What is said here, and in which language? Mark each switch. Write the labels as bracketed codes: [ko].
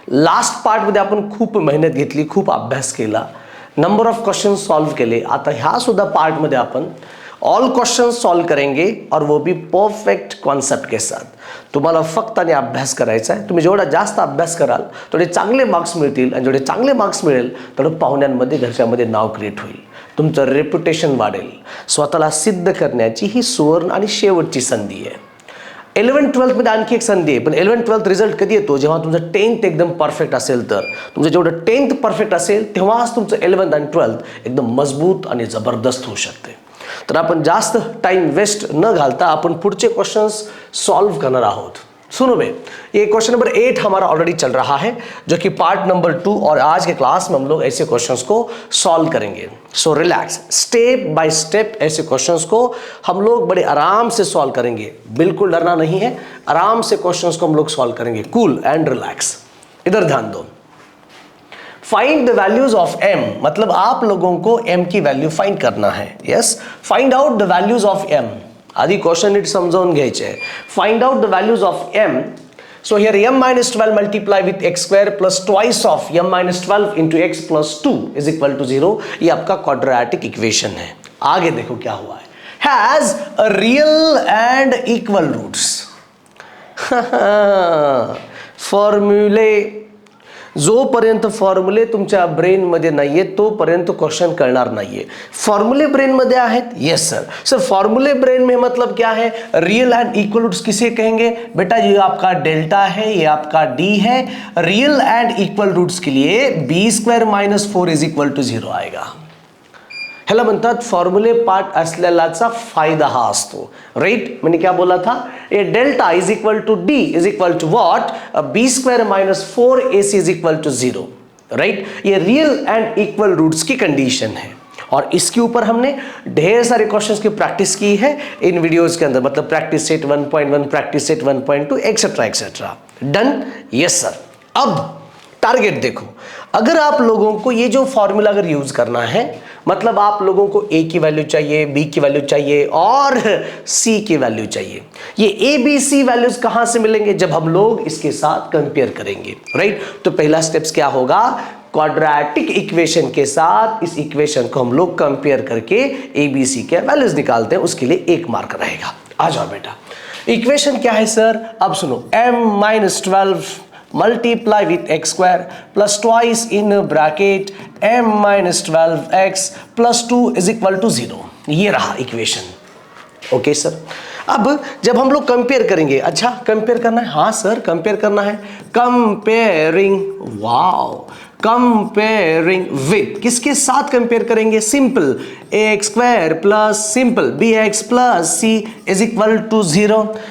[mr] Last part मध्ये आपण खूप मेहनत घेतली, खूप अभ्यास केला, नंबर ऑफ क्वेश्चन सॉल्व केले. आता ह्या सुद्धा पार्ट मध्ये आपण [hi] ऑल क्वेश्चन सॉल्व करेंगे और वो भी परफेक्ट कॉन्सेप्ट के साथ. [mr] तुम्हाला फक्त आणि अभ्यास करायचा आहे. तुम्ही जेवढा जास्त अभ्यास कराल तेवढे चांगले मार्क्स मिळतील आणि जेवढे चांगले मार्क्स मिळेल तेवढं पाहुण्यांमध्ये घरच्यामध्ये नाव क्रिएट होईल, तुमचं रेप्युटेशन वाढेल. स्वतःला सिद्ध करण्याची ही सुवर्ण आणि शेवटची संधी आहे. 11th-12th मध्ये आणखी एक संधी आहे, पण 11th-12th रिझल्ट कधी येतो? जेव्हा तुमचं 10th एकदम परफेक्ट असेल. तर तुमचं जेवढं 10th परफेक्ट असेल तेव्हाच तुमचं 11th आणि 12th एकदम मजबूत आणि जबरदस्त होऊ शकते. तर आपण जास्त टाइम वेस्ट न घालता अपन पुढचे क्वेश्चंस सॉल्व करना आहोत. [hi] सुनो बे, ये क्वेश्चन नंबर 8 हमारा ऑलरेडी चल रहा है, जो कि पार्ट नंबर 2, और आज के क्लास में हम लोग ऐसे क्वेश्चंस को सॉल्व करेंगे. [en] so relax, step by step [hi] ऐसे क्वेश्चंस को हम लोग बड़े आराम से सॉल्व करेंगे. बिल्कुल डरना नहीं है, आराम से क्वेश्चंस को हम लोग सॉल्व करेंगे. [en] Cool and relax. [hi] इधर ध्यान दो. [en] find the values of m, [hi] मतलब आप लोगों को m की वैल्यू फाइंड करना है. [en] Yes, find out the values of m. [mr] आधी क्वेश्चन नीट समजावून घ्यायचे. [en] Find out the values of m. So here m minus 12 multiply with x square plus twice of m minus 12 into x plus 2 is equal to 0. [hi] ये आपका quadratic equation है. आगे देखो क्या हुआ है. [en] Has a real and equal roots. [mr] फॉर्म्युले, जोपर्यंत फॉर्म्युले तुमच्या ब्रेन मध्ये नाहीये तोपर्यंत क्वेश्चन करणार नाहीये. फॉर्म्युले ब्रेन मध्ये आहेत. [en] Yes sir. [hi] सर फॉर्म्युले ब्रेन में मतलब क्या है? रियल एंड इक्वल रूट्स किसे कहेंगे बेटा? ये आपका डेल्टा है, ये आपका डी है. रियल एंड इक्वल रूट्स के लिए [en] B square minus 4 is equal to 0 [hi] आएगा. [mr] ह्याला म्हणतात फॉर्म्युले पार्ट असलेलाचा फायदा हा असतो. [hi] राइट, मैंने क्या बोला था? [en] A delta is equal to D is equal to what? B square minus 4 AC is equal to 0. [hi] Right, ये रियल एंड इक्वल रूट्स की कंडीशन है और इसके ऊपर हमने ढेर सारे क्वेश्चंस की प्रैक्टिस की है इन वीडियोस के अंदर. मतलब practice set 1.1, practice set 1.2 etcetera etcetera. Done? [en] Yes sir. [hi] अब टारगेट देखो. अगर आप लोगों को ये जो फॉर्मूला अगर यूज करना है, मतलब आप लोगों को a की वैल्यू चाहिए, b की वैल्यू चाहिए और c की वैल्यू चाहिए. ये a b c वैल्यूज कहां से मिलेंगे? जब हम लोग इसके साथ कंपेयर करेंगे. राइट, तो पहला स्टेप्स क्या होगा? क्वाड्रेटिक इक्वेशन के साथ इस इक्वेशन को हम लोग कंपेयर करके a b c के वैल्यूज निकालते हैं. उसके लिए 1 मार्क रहेगा. आ जाओ बेटा. इक्वेशन क्या है सर? अब सुनो. [en] m minus 12 multiply with x square plus twice in bracket m minus 12x plus 2 is equal to 0. [hi] ये रहा इक्वेशन. Okay sir. अब जब हम लोग कंपेयर करेंगे, अच्छा कंपेयर करना है? हाँ सर कंपेयर करना है. [en] comparing, wow, comparing with, [hi] किसके साथ कंपेयर करेंगे? [en] Simple, x square plus simple bx plus c is equal to 0.